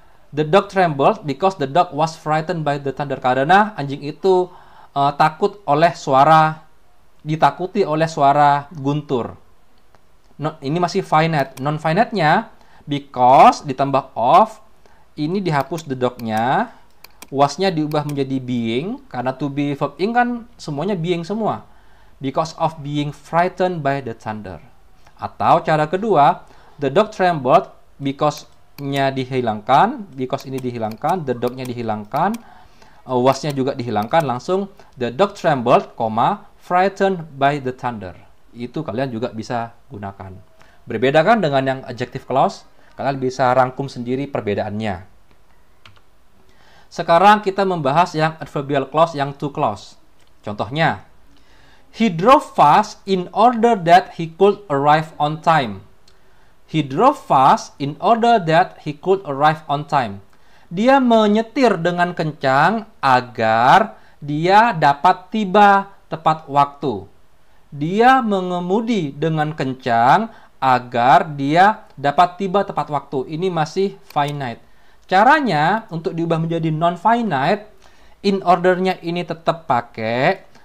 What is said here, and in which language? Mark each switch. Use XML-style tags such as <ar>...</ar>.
<en>The dog trembled because the dog was frightened by the thunder.</en> <id>Karena anjing itu ditakuti oleh suara guntur. Ini masih finite. Non-finite-nya because ditambah of, ini dihapus the dog-nya, was-nya diubah menjadi being, karena to be verb ing kan semuanya being semua.</id> <en>Because of being frightened by the thunder.</en> <id>Atau cara kedua,</id> <en>the dog trembled because-nya dihilangkan, because ini dihilangkan, the dog-nya dihilangkan, was-nya juga dihilangkan, langsung the dog trembled, frightened by the thunder.</en> <id>Itu kalian juga bisa gunakan. Berbeda kan dengan yang adjective clause? Kalian bisa rangkum sendiri perbedaannya. Sekarang kita membahas yang adverbial clause, yang to clause.</id> <en>Contohnya, he drove fast in order that he could arrive on time. He drove fast in order that he could arrive on time.</en> <id>Dia menyetir dengan kencang agar dia dapat tiba tepat waktu. Dia mengemudi dengan kencang agar dia dapat tiba tepat waktu. Ini masih finite. Caranya untuk diubah menjadi non-finite, in order-nya ini tetap pakai.</id>